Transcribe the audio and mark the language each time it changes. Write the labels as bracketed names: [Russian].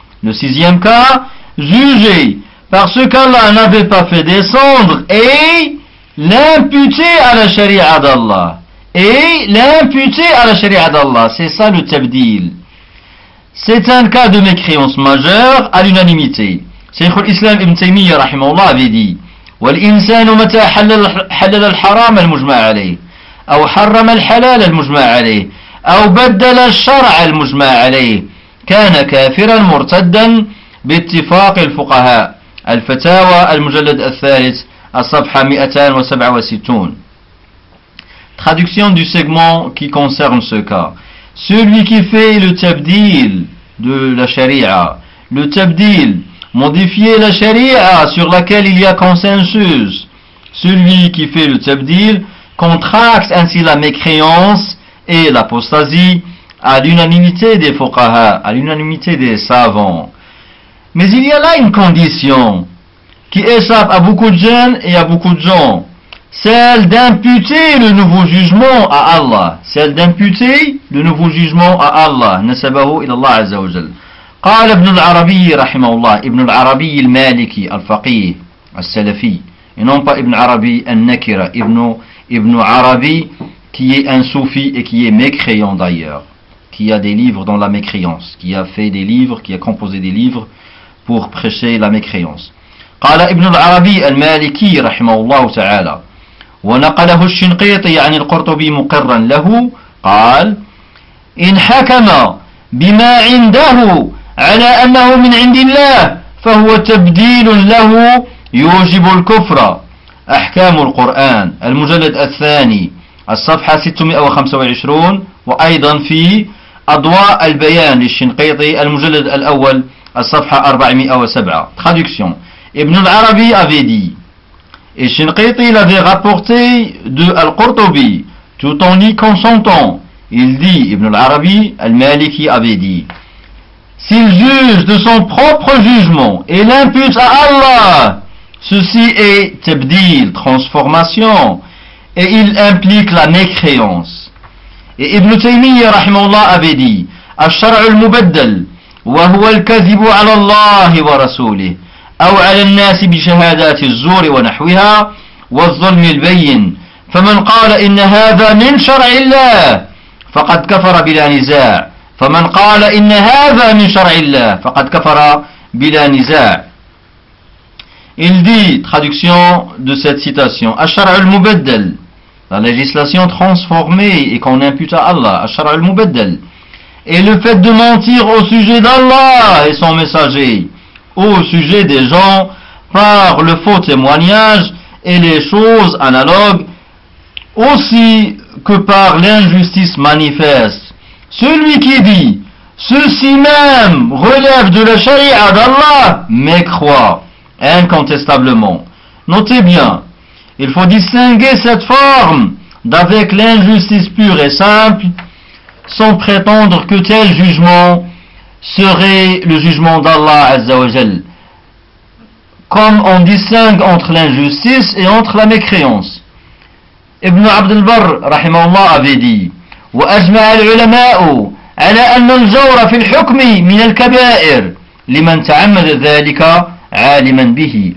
[French] Le sixième cas, juger parce qu'Allah n'avait pas fait descendre et l'imputer à la sharia d'Allah. Et l'imputer à la sharia d'Allah, c'est ça le tabdil. C'est un cas de mécréance majeure à l'unanimité. Cheikh al-Islam Ibn Taymiyyah rahimahullah avait dit [Arabic] والإنسان متى حلل الحرام المجمع عليه أو حرم الحلال المجمع عليه أو بدل الشرع المجمع عليه كان كافرا مرتدا باتفاق الفقهاء. الفتاوى المجلد الثالث الصفحة 267. [French] Traduction du segment qui concerne ce cas. Celui qui fait le tabdil de la sharia, le tabdil, modifier la charia sur laquelle il y a consensus. Celui qui fait le tabdil contracte ainsi la mécréance et l'apostasie à l'unanimité des fuqaha, à l'unanimité des savants. Mais il y a là une condition qui échappe à beaucoup de jeunes et à beaucoup de gens. Celle d'imputer le nouveau jugement à Allah. Celle d'imputer le nouveau jugement à Allah. [Arabic] Nasabahu ila Allah Azza wa Jal. قال ابن العربي رحمه الله ابن العربي المالكي الفقيه السلفي إنهم با ابن عربي [French] النكرة ابن عربي qui est un soufi et qui est mécréant d'ailleurs, qui a des livres dans la mécréance, qui a fait des livres, qui a composé des livres pour prêcher la mécréance. [Arabic] قال ابن العربي المالكي رحمه الله تعالى ونقله الشنقيطي عن القرطبي مقرا له قال إن حكم بما عنده على أنه من عند الله فهو تبديل له يوجب الكفر. أحكام القرآن المجلد الثاني الصفحة 625 وأيضا في أضواء البيان للشنقيطي المجلد الأول الصفحة 407. [French] Traduction. ابن العربي avait dit الشنقيطي l'avait rapporté de القرطبي tout en y consentant. Il dit ابن العربي المالكي avait dit s'il juge de son propre jugement et l'impute à Allah, ceci est tabdil, transformation, et il implique la mécréance. Et Ibn Taymiyyah, rahimahullah, avait dit, [Arabic] « Al-shar'u al-mubaddal, wa huwa al-kazibu ala Allahi wa rasulih, aw ala al-nasi bi shahadati al-zuri wa nahwiha, wa al-zulmi al-bayyin, faman qala inna hadha min shar'i Allah, faqad kafara bila niza'. فمن قال إن هذا من شرع الله فقد كفر بلا نزاع. [French] Il dit, traduction de cette citation, الشرع المبدل, la législation transformée et qu'on impute à Allah, الشرع المبدل, et le fait de mentir au sujet d'Allah et son messager, au sujet des gens, par le faux témoignage et les choses analogues, aussi que par l'injustice manifeste. Celui qui dit ceci même relève de la charia d'Allah mécroit incontestablement. Notez bien, il faut distinguer cette forme d'avec l'injustice pure et simple sans prétendre que tel jugement serait le jugement d'Allah Azza wa Jal, comme on distingue entre l'injustice et entre la mécréance. Ibn Abd al-Barr, rahimahullah, avait dit [Arabic] وأجمع العلماء على أن الجور في الحكم من الكبائر لمن تعمد ذلك عالما به.